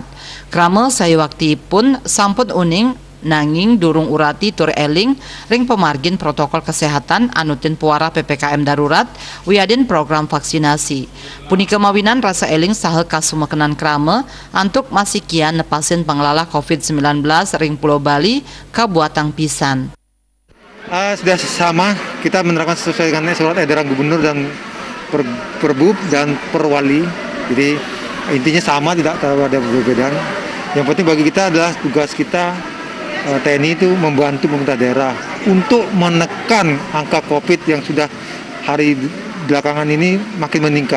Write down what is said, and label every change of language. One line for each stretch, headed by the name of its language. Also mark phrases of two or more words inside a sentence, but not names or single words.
Balinese: Krame sayawakti pun sampun uning nanging durung urati tur eling ring pemargin
Indonesian: protokol kesehatan
Balinese: anutin puara PPKM darurat wiadin
Indonesian: program vaksinasi.
Balinese: Punika mawinan rasa eling saha kasumekenan krame antuk masih kian nepasin panglala COVID-19 ring Pulau Bali kabuatang pisan.
Indonesian: Sudah sama, kita menerapkan sesuai dengan surat edaran gubernur dan perbub dan perwali. Jadi intinya sama, tidak ada perbedaan. Yang penting bagi kita adalah tugas kita TNI itu membantu pemerintah daerah untuk menekan angka COVID yang sudah hari belakangan ini makin meningkat.